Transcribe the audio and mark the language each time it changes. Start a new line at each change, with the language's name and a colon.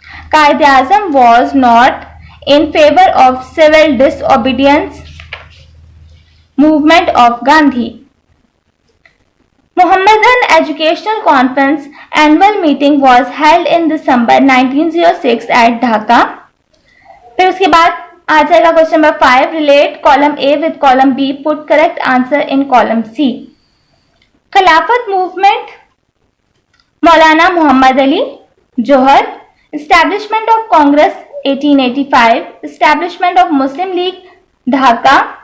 English: Quaid-e-Azam was not in favor of civil disobedience movement of Gandhi. Muhammadan Educational Conference annual meeting was held in December 1906 at Dhaka.
Urdu: پھر اس کے بعد آ جائے گا question number 5.
English: Relate column A with column B. Put correct answer in column C. Khilafat movement Maulana Muhammad Ali Jauhar. Establishment of Congress 1885. Establishment of Muslim League Dhaka.